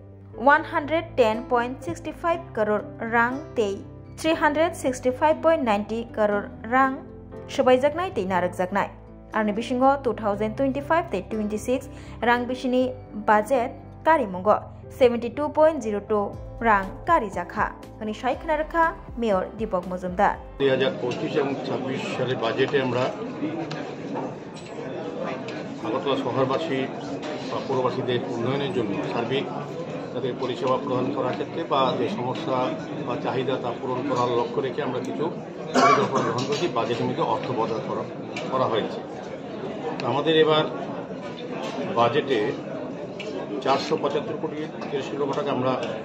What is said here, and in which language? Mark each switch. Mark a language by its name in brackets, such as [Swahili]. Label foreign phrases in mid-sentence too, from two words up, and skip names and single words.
[Kok Borok] 110.65 crore rang tei 365.90 crore rang subaijak nai tei narak jaknai arni bisingo 2025-26 rang bisini budget karimungo 72.02 rang kari jakha ani shaikhana rakha Mayor Deepak Muzumdar [Bangla] 2025 এবং 26 সালের বাজেটে আমরা আগরতলা শহরবাসী বা পৌরবাসীদের উন্নয়নের জন্য সার্বিক তাদের পরিষেবা প্রদান করার ক্ষেত্রে বা যে সমস্যা বা চাহিদা তা পূরণ করার লক্ষ্য রেখে আমরা কিছু পরিকল্পনা গ্রহণ করেছি বাজেটের মধ্যে অর্থ বরাদ্দ করা হয়েছে আমাদের এবার বাজেটে 475 কোটি 83 লক্ষ টাকা আমরা